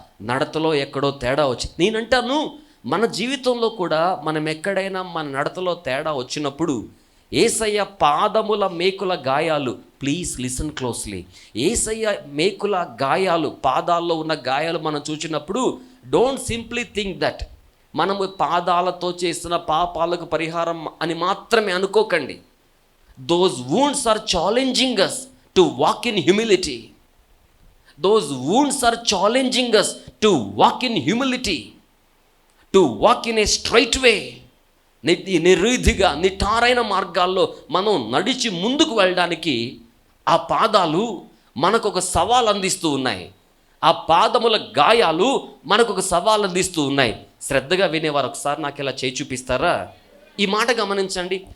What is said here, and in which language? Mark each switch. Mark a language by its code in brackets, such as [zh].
[te] నడతలో ఎక్కడో తేడా వచ్చింది. నేనంటాను, మన జీవితంలో కూడా మనం ఎక్కడైనా మన నడతలో తేడా వచ్చినప్పుడు యేసయ్య పాదముల మేకుల గాయాలు, [en] please listen closely, [te] యేసయ్య మేకుల గాయాలు, పాదాల్లో ఉన్న గాయాలు మనం చూసినప్పుడు [en] don't simply think that [te] మనము పాదాలతో చేసిన పాపాలకు పరిహారం అని మాత్రమే అనుకోకండి. [en] Those wounds are challenging us to walk in humility. Those wounds are challenging us to walk in humility, to walk in a straight way. [te] నిర్విధిగా నిటారైన మార్గాల్లో మనం నడిచి ముందుకు వెళ్ళడానికి ఆ పాదాలు మనకు ఒక సవాల్ అందిస్తూ ఉన్నాయి. ఆ పాదముల గాయాలు మనకు ఒక సవాల్ అందిస్తూ ఉన్నాయి. శ్రద్ధగా వినేవారు ఒకసారి నాకు ఇలా చేయి చూపిస్తారా? ఈ మాట గమనించండి.